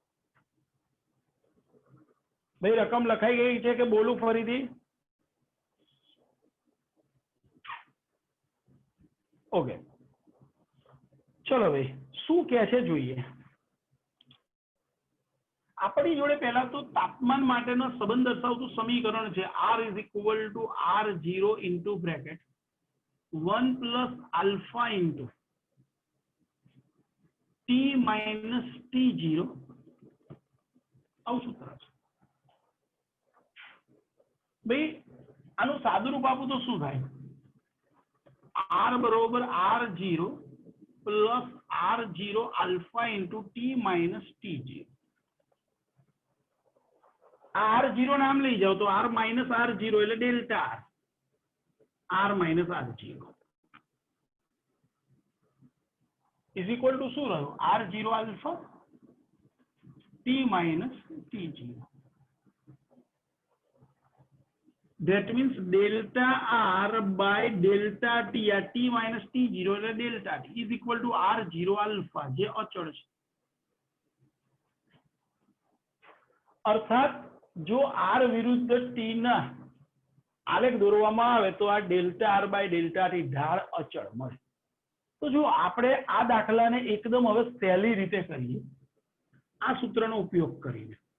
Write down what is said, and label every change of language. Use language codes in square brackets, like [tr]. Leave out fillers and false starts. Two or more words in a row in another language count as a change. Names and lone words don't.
[gu] ભાઈ રકમ લખાઈ ગઈ છે કે બોલું ફરીથી? ઓકે ચલો ભાઈ શું કહે છે જોઈએ. આપણી જોડે પહેલા તો તાપમાન માટેનો સંબંધ દર્શાવતું સમીકરણ છે [en] R = R0 into bracket 1 plus alpha into T minus T0 [gu] આવું સૂત્ર છે. ભાઈ આનું સાદું રૂપ આપું તો શું થાય? [en] R બરોબર R0 plus R0 alpha into T minus T0. [gu] R0 નામ લઈ જાઓ તો [en] R minus R0 [gu] એટલે [en] delta R minus R0 is equal to [gu] શું રહ્યું? [en] R0 alpha T minus T0. That means delta R by delta T. T minus T0 [gu] એટલે [en] delta T is equal to R0 alpha [gu] જે અચળ છે. અર્થાત જો R વિરુદ્ધ T ના આલેખ દોરવામાં આવે તો આ [en] delta R by delta T [gu] ઢાળ અચળ મળે. તો જો આપણે આ દાખલાને એકદમ હવે સહેલી રીતે કરીએ આ સૂત્રનો ઉપયોગ કરીને.